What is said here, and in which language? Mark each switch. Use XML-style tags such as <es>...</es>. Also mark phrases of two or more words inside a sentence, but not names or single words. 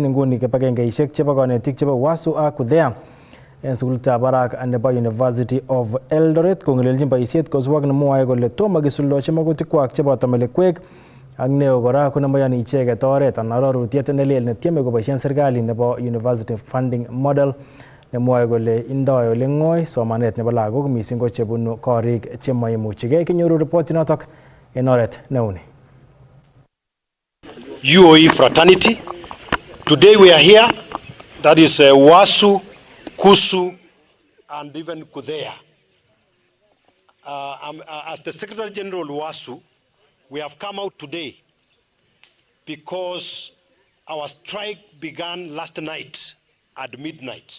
<sgc>nguni kibagengeisiek chebo konetik chebo WASU ak UDHEA en sukulitab barak nebo University of Eldoret kong'eleljin boisiet kosubok nemwoe kole tomo kisuldochi magutikwak cheboto melekwek ak neo kora konemoyoni icheket oret anan arorutiet nelel netieme koboisien serikali nebo University Funding Model nemwoe kole indoi ole ng'oi somanet nebo lagok mising ko chebunu korik chemoimuchigei. Kinyoru ripoti notok en oret neuni.</sgc> <en>UOE fraternity. Today we are here. That is WASU, KUSU, and even KUDHEA. As the Secretary General WASU, we have come out today because our strike began last night at midnight.</en>